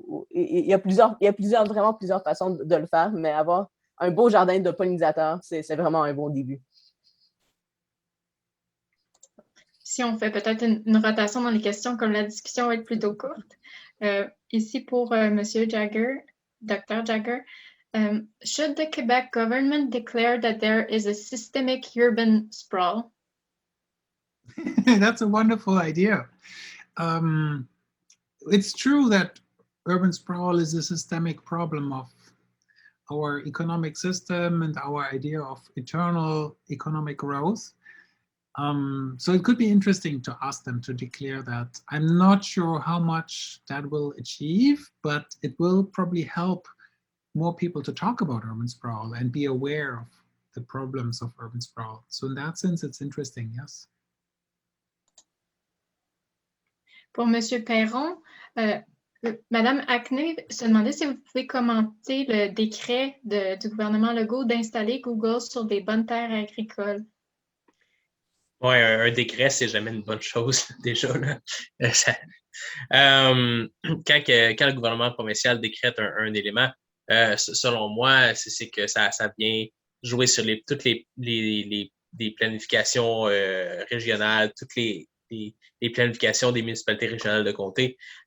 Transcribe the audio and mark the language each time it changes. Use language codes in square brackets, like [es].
[fr] Il y a vraiment plusieurs façons de le faire, mais avoir un beau jardin de pollinisateurs, c'est vraiment un bon début. Si on fait peut-être une rotation dans les questions, comme la discussion va être plutôt courte. Ici pour M. Jaeger, Dr. [en] Jaeger, should the Quebec government declare that there is a systemic urban sprawl? That's a wonderful idea. It's true that urban sprawl is a systemic problem of our economic system and our idea of eternal economic growth. So it could be interesting to ask them to declare that. I'm not sure how much that will achieve, but it will probably help more people to talk about urban sprawl and be aware of the problems of urban sprawl. So in that sense, it's interesting, yes. [fr] Pour M. Perron, Madame Acne se demandait si vous pouvez commenter le décret du gouvernement Legault d'installer Google sur des bonnes terres agricoles. Oui, un décret, c'est jamais une bonne chose, déjà. Là. Quand le gouvernement provincial décrète un élément, selon moi, c'est que ça vient jouer sur toutes les planifications régionales, toutes les planifications des municipalités régionales de comté.